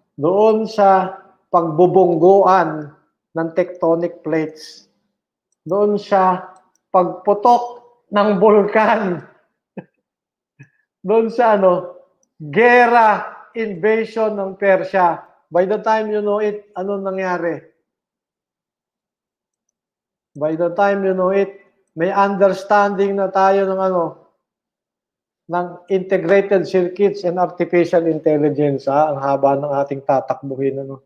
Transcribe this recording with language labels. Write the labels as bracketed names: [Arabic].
[Filipino] doon sa pagbubungguan ng tectonic plates. Doon sa pagputok ng bulkan. Doon sa gera, invasion ng Persia. [English] By the time you know it, [Filipino] ano nangyari? [English] By the time you know it, may understanding [Filipino] na tayo ng [English] integrated circuits and artificial intelligence. [Filipino] Ang haba ng ating tatakbuhin.